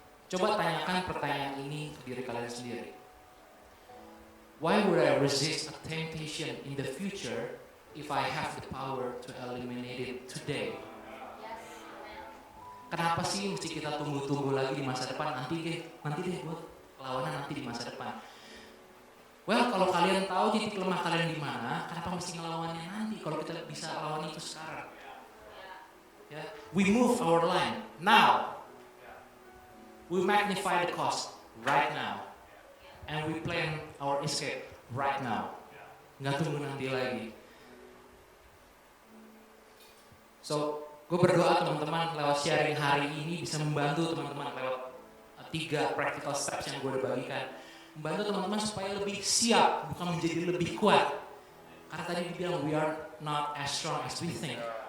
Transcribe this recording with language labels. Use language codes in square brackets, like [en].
[id] Coba tanyakan pertanyaan ini ke diri kalian sendiri. [en] Why would I resist a temptation in the future if I have the power to eliminate it today? [id] Kenapa sih mesti kita tunggu-tunggu lagi di masa depan? Nanti deh buat lawanan nanti di masa depan. Well, kalau kalian tahu titik lemah kalian di mana, kenapa mesti ngelawannya nanti kalau kita bisa lawan itu sekarang? Yeah. [en] We move our line now. We magnify the cost right now. And we plan our escape right now. [id] Nggak tunggu nanti lagi. So, gue berdoa teman-teman lewat sharing hari ini bisa membantu teman-teman lewat 3 [en] practical steps [id] yang gue udah bagikan. Membantu teman-teman supaya lebih siap, bukan menjadi lebih kuat. Karena tadi dibilang [en] we are not as strong as we think.